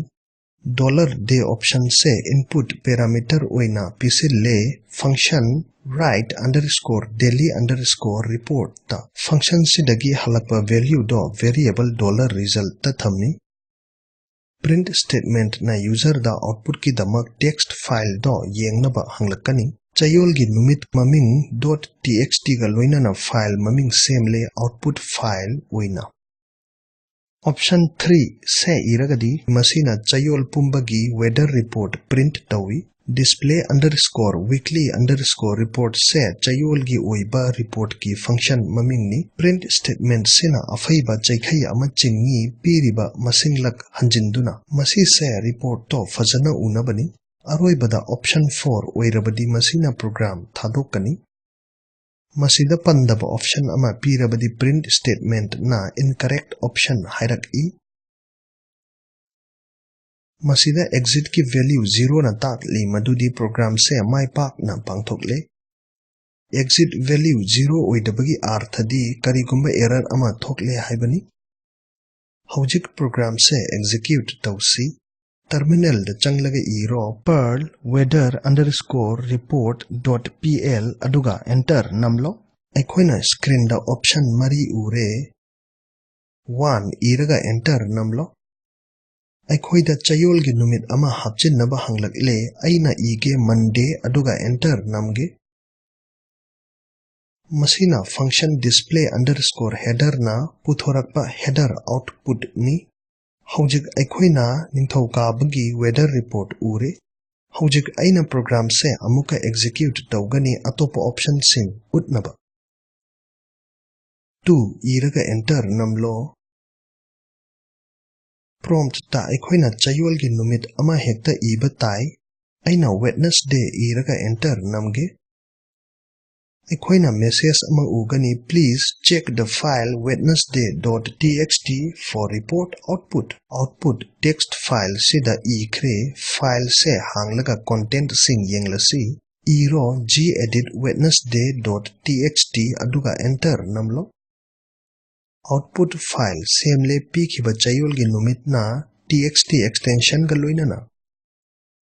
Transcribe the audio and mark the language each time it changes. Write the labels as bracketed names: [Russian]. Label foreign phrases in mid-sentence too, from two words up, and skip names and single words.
[Manipuri] $day option se [English] input parameter [Manipuri] oina pisille function write underscore daily underscore report ta. Function sidagi halakpa value do variable $result ta thamni. [English] Print statement [Manipuri] na user da output ki damak [English] text file [Manipuri] do yengnaba hanglakani. Chayol gi numit maming .txt ga loinana file maming semle [English] output file [Manipuri] oina. Option 3 se iragadi masina chayol pumbagi [English] weather report [Manipuri] print tawi. Display underscore weekly underscore report se chayol gi oiba report ki function mamingni. [English] Print statement [Manipuri] sina afaiba chaikhai ama chingi piriba masinglak hanjinduna. Masi se report to fazana unabani. Aroibada option 4 oirabadi masina program thadokani. Masida pandaba option ama pirabadi [English] print statement [Manipuri] na [English] incorrect option hierarchy. [Manipuri] Masida exit ki value 0 na takli madudi program se mai pak na pangthokle. [English] Exit value [Manipuri] 0 oidabagi arthadi karigumba error ama thokle haibani. Hojik program se execute tawsi. Terminal da changlaga iro PERL weather underscore report.pl aduga enter namlo. Aikoina screen da option mari ure 1 iraga enter namlo. Aikoida chayol gi numit ama hapchinnaba hanglakle aina ige Monday aduga enter namge. Masina function display underscore header na puthorakpa header output ni. Hojik aikoina ningthokabagi [English] weather report [Manipuri] ure. Hojik aina program se amuka execute tawgani atopa option sing utnaba. 2 iraga enter namlo. Prompt ta aikoina chayol gi numit ama hekta iba tai. Aina Wednesday iraga enter namge. Aikoina message ama ugani [English] please check the file wednesday.txt for report output. Output text file [Manipuri] sida ikre file se hanglaga content sing yenglasi. Iro gedit wednesday.txt aduga enter namlo. [English] Output file [Manipuri] semle pikiba chayol gi numit na [English] txt extension [Manipuri] ga loinana.